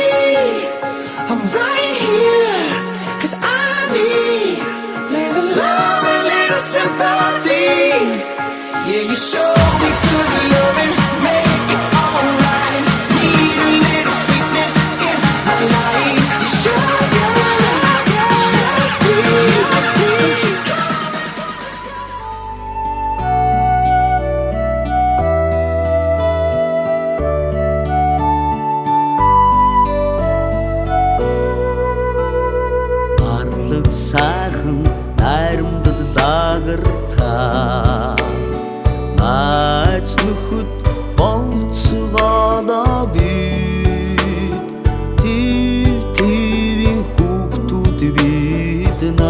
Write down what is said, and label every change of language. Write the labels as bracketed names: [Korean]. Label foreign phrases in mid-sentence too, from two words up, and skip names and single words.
[English] I'm right here, 'cause I need little love and little sympathy. Yeah, you show me good loving, make it alright. Need a little sweetness in my life. You sugar, yes please, won't you come? [Mongolian] Сайхан найрамдлагар та найз нөхөд болцгоолоо бид тийм хүүхдүүд бид